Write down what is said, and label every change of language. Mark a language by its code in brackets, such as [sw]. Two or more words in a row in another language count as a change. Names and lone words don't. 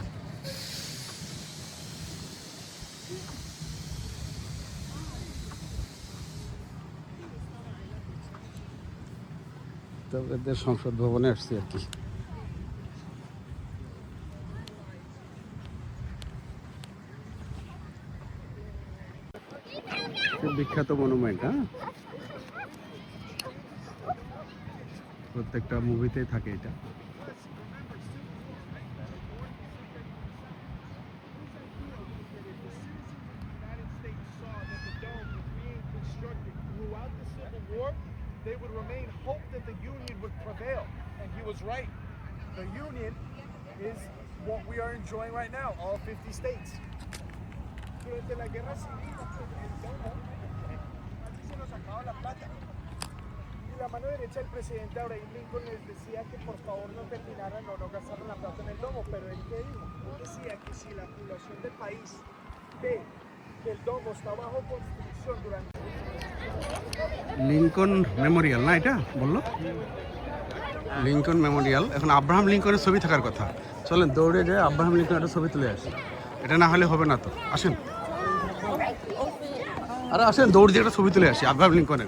[bn] তো এদের সংসদ ভবনে আসছি আর কি। বিখ্যাত মনুমেন্ট, হ্যাঁ, প্রত্যেকটা মুভিতেই থাকে এটা। [en] They would remain hope that the Union would prevail. And he was right. The Union is what we are enjoying right now, all 50 states. [es] Durante la guerra civil, el domo, aquí se nos acaba la plata. Y la mano derecha del presidente Abraham Lincoln les decía que por favor no terminaran o no gastaran la plata en el domo. Pero él, ¿qué dijo? Él decía que si la población del país ve que el domo está bajo construcción durante... [bn] লিঙ্কন মেমোরিয়াল না এটা বললো? লিঙ্কন মেমোরিয়াল। এখন আব্রাহাম লিঙ্কনের ছবি থাকার কথা। চলেন দৌড়ে যায় আব্রাহাম লিঙ্কনের একটা ছবি তুলে আসি। এটা না হলে হবে না তো, আসেন। আরে আসেন, দৌড় দিয়ে একটা ছবি তুলে আসি আব্রাহাম লিঙ্কনের।